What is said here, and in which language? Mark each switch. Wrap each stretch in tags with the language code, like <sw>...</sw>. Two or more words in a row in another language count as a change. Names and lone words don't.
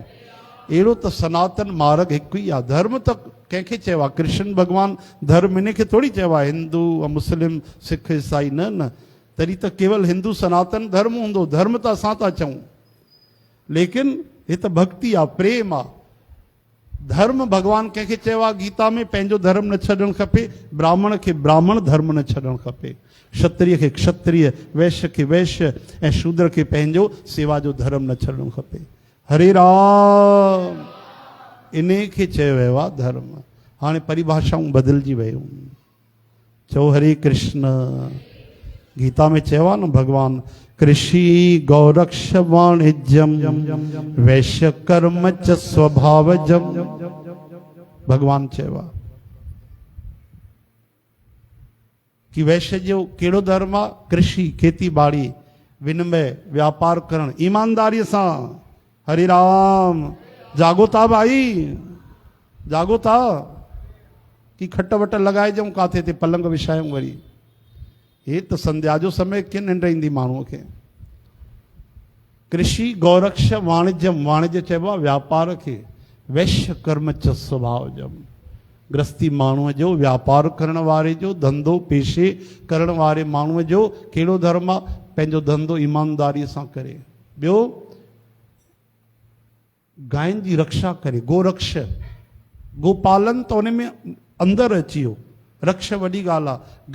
<sd>अहिड़ो त सनातन मार्ग हिकु ई आहे। धर्म त कंहिंखे चयो आहे? कृष्ण भगवान धर्म इन खे थोरी चयो आहे हिंदू मुस्लिम सिख ईसाई, न न। तॾहिं त केवल हिंदू सनातन धर्म हूंदो, धर्म त असां था चऊं, लेकिन हे त भक्ति आहे, प्रेम आहे। धर्म भगवान कंहिंखे चयो आहे गीता में? पंहिंजो धर्म न छॾणु खपे, ब्राह्मण खे ब्राह्मण धर्म न छॾणु खपे, क्षत्रिय खे क्षत्रिय, वैश्य खे वैश्य ऐं शूद्र खे पंहिंजो सेवा जो धर्म न छॾणु खपे। हरे राम। इन खे चयो वियो आहे धर्म। हाणे परिभाषाऊं बदिलजी वियूं। चओ हरे कृष्ण। गीता में चयो आहे न भगवान,</sd> <sa>कृषि गौरक्ष वाणिज्यम वैश्य कर्म च स्वभावजम।</sa> <sd>भगवान चयो आहे कि वैश्य जो कहिड़ो धर्म आहे? कृषि, खेती बाड़ी, विनिमय, व्यापार करणु ईमानदारीअ सां। हरे राम। जागो था भाई, जागो था कि खट वट लॻाए ॾियूं काथे ते पलंग विछायूं वरी। हे त संध्या जो समय कीअं निंड ईंदी माण्हूअ खे।</sd> <sa>कृषि गौरक्ष वाणिज्यम,</sa> <sd>वाणिज्य चइबो आहे व्यापार खे।</sd> <sa>वैश्य कर्म च स्वभावजम,</sa> <sd>गृहस्थी माण्हूअ जो, व्यापार करण वारे जो, धंधो पेशे करण वारे माण्हूअ जो कहिड़ो धर्म आहे? पंहिंजो धंधो ईमानदारीअ सां करे। ॿियो गायनि जी रक्षा करे, गोरक्ष, गोपालन त उन में अंदरि अची वियो, रक्ष वॾी ॻाल्हि आहे।</sd>